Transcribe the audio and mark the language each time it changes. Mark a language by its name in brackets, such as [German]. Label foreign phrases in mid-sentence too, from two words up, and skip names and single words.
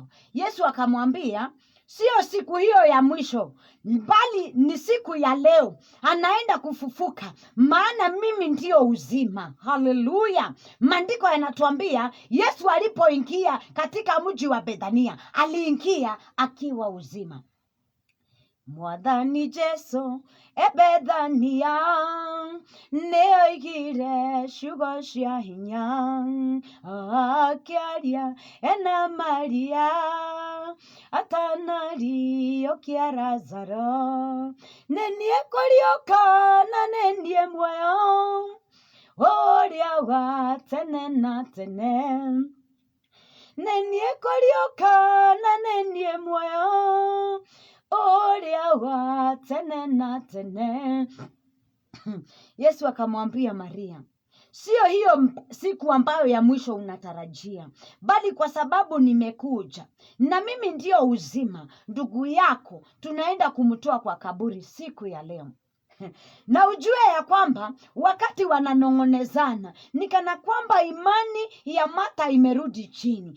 [Swahili] Yesu akamwambia, sio siku hiyo ya mwisho, bali ni siku ya leo anaenda kufufuka, maana mimi ndio uzima. Haleluya! Maandiko yanatuambia Yesu alipoingia katika mji wa Bethania aliingia akiwa uzima. [Kikuyu] Mwathani Jesu Bethania neoigire ciugo cia hinya akiaria ena Maria atanariokia Lazaro, nenie kurioka na nenie muoyo uria wa tene na tene, nenie kurioka na nenie muoyo uria wa tene na tene. [Swahili] Yesu akamwambia Maria, sio hiyo siku ambayo ya mwisho unatarajia, bali kwa sababu nimekuja na mimi ndio uzima, ndugu yako tunaenda kumtoa kwa kaburi siku ya leo. Na ujue ya kwamba wakati wananong'onezana ni kana kwamba imani ya Martha imerudi chini.